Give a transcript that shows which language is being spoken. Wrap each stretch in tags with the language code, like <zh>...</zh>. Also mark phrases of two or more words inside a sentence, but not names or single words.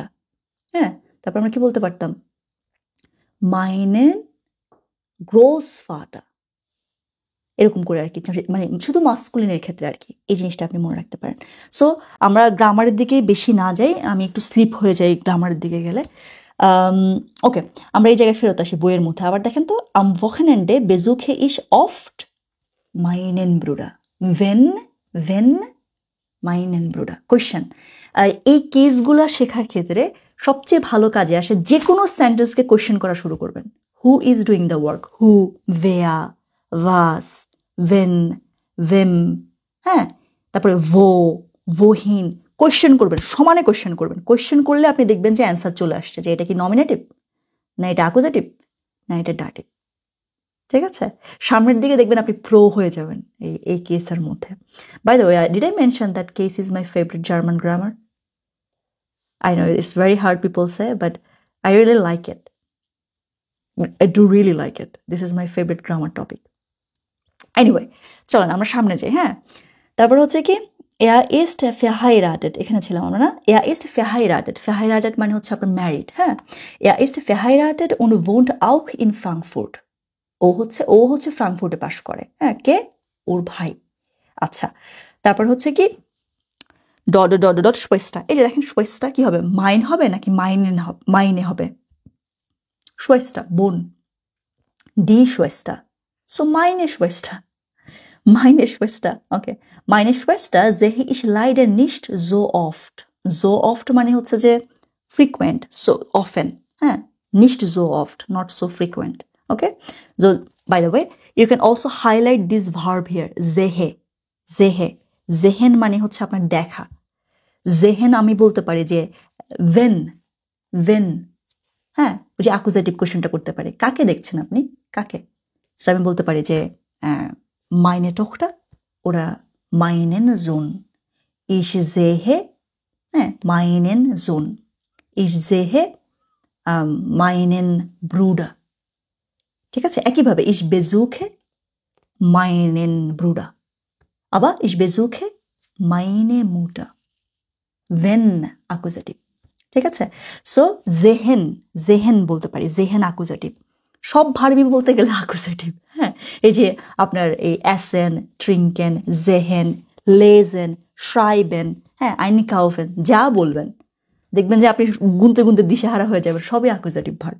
<bn>হ্যাঁ, তারপর আমরা কি বলতে পারতাম</bn> <de>meinen Großvater,</de> <bn>এরকম করে আর কি, মানে শুধু মাস্কুলিনের ক্ষেত্রে আর কি। এই জিনিসটা আপনি মনে রাখতে পারেন। সো আমরা গ্রামারের দিকে বেশি না যাই, আমি একটু স্লিপ হয়ে যাই গ্রামারের দিকে গেলে। ওকে, আমরা এই জায়গায় ফেরত আসি বইয়ের মধ্যে। আবার দেখেন তো,</bn> <de>am Wochenende besuche ich oft meinen Bruder. Wenn meinen Bruder.</de> <bn>কোয়েশ্চেন, এই কেসগুলো শেখার ক্ষেত্রে সবচেয়ে ভালো কাজে আসে যে কোনো সেন্টেন্সকে কোয়েশ্চেন করা শুরু করবেন।</bn> <en>who is doing the work, who,</en> <de>wer, was, wen, wem,</de> <bn>হ্যাঁ, তারপরে ভোহীন, কোয়েশ্চেন করবেন, সমানে কোয়েশ্চেন করবেন। কোয়েশ্চেন করলে আপনি দেখবেন যে অ্যান্সার চলে আসছে, যে এটা কি নমিনেটিভ, না এটা অ্যাকুজেটিভ, না এটা ডাটিভ। ঠিক আছে, সামনের দিকে দেখবেন আপনি প্রো হয়ে যাবেন এই কেসের মধ্যে।</bn> <en>By the way, did I mention that case is my favorite German grammar? I know it's very hard, people say, but I really like it. I do really like it. This is my favorite grammar topic. Anyway,</en> <bn>চলেন আমরা সামনে যাই। হ্যাঁ, তারপর হচ্ছে কি</bn> <de>er ist verheiratet,</de> <bn>এখানে ছিলাম আমরা না?</bn> <de>Er ist verheiratet, verheiratet</de> <bn>মানে হচ্ছে আপনার ম্যারিড। হ্যাঁ,</bn> <de>er ist verheiratet und wohnt auch in Frankfurt.</de> <bn>ও হচ্ছে ফ্রাঙ্কফুর্টে বাস করে। হ্যাঁ, কে? ওর ভাই। আচ্ছা, তারপর হচ্ছে কি ডট Schwester। এই যে দেখেন Schwester কি হবে, মাইন হবে নাকি মাইনে হবে? Schwester বোন,</bn> <de>die Schwester, so meine Schwester, okay, meine Schwester sehe ich leider nicht so oft</de> <bn>মানে হচ্ছে যে</bn> <en>frequent, so often,</en> <de>হ্যাঁ, Nicht so oft,</de> <en>not so frequent. Okay? So, by the way, you can also highlight this verb here,</en> <de>sehe. Sehe. Sehen</de> <bn>মানে হচ্ছে আপনার দেখা। জেহেন আমি বলতে পারি যে when, হ্যাঁ, ওই যে অ্যাকুজেটিভ কোশ্চেনটা করতে পারি, কাকে দেখছেন আপনি, কাকে? সো আমি বলতে পারি যে</bn> <de>meine Tochter oder meinen Sohn. Ich sehe, হ্যাঁ, meinen Sohn. Ich sehe meinen Bruder.</de> <bn>ঠিক আছে, একইভাবে</bn> <de>ich besuche meinen Bruder. Aber ich besuche meine Mutter.</de> <bn>Wenn অ্যাকুজেটিভ। ঠিক আছে, সো জেহেন বলতে পারি, জেহেন অ্যাকুজেটিভ। সব ভার্বই বলতে গেলে অ্যাকুজেটিভ। হ্যাঁ, এই যে আপনার এই</bn> <de>essen, trinken, sehen, lesen, schreiben,</de> <bn>হ্যাঁ, আইনকাউফেন, যা বলবেন দেখবেন যে আপনি গুনতে গুনতে দিশেহারা হয়ে যাবেন, সবই অ্যাকুজেটিভ ভার্ব।</bn>